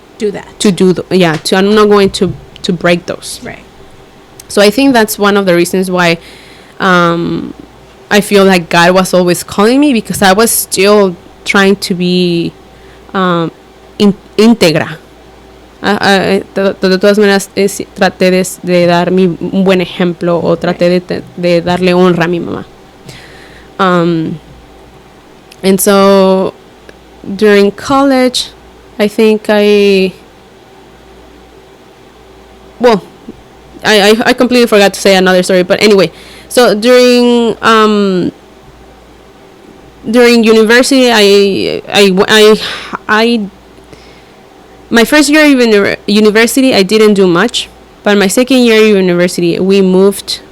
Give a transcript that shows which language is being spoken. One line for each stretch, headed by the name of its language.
English: do that. I'm not going to break those. Right. So I think that's one of the reasons why I feel like God was always calling me, because I was still trying to be íntegra.
Spanish: De todas maneras, traté de dar un buen ejemplo, o traté de darle honra a mi mamá.
English: And so during college, I think I completely forgot to say another story, but anyway, so during university, I my first year of university, I didn't do much, but my second year of university, we moved